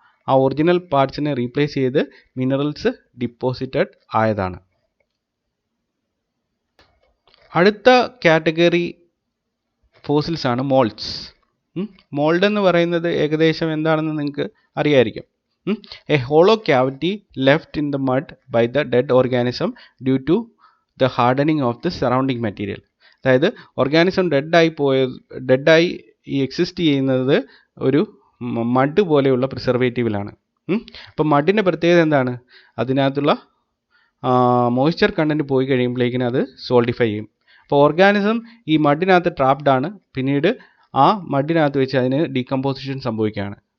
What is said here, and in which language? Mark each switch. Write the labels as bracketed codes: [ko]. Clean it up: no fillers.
[ml] ആ original പാർട്സിനെ replace ചെയ്ത് minerals deposited ആയതാണ്. അടുത്ത കാറ്റഗറി ഫോസിൽസ് ആണ് മോൾഡ്സ്. മോൾഡ് എന്ന് പറയുന്നത് ഏകദേശം എന്താണെന്ന് നിങ്ങൾക്ക് അറിയായിരിക്കും. [en] A hollow cavity left in the mud by the dead organism due to the hardening of the surrounding material. [ml] അതായത് ഓർഗാനിസം ഡെഡായി എക്സിസ്റ്റ് ചെയ്യുന്നത് ഒരു മഡ് പോലെയുള്ള പ്രിസർവേറ്റീവിലാണ്. അപ്പം മഡിൻ്റെ പ്രത്യേകത എന്താണ്? അതിനകത്തുള്ള മോയ്സ്ചർ കണ്ടൻറ്റ് പോയി കഴിയുമ്പോഴേക്കിനും അത് സോൾഡിഫൈ ചെയ്യും. അപ്പോൾ ഓർഗാനിസം ഈ മഡിനകത്ത് ട്രാപ്ഡ് ആണ്. പിന്നീട് ആ മഡിനകത്ത് വെച്ച് അതിന് ഡീകമ്പോസിഷൻ സംഭവിക്കുകയാണ്.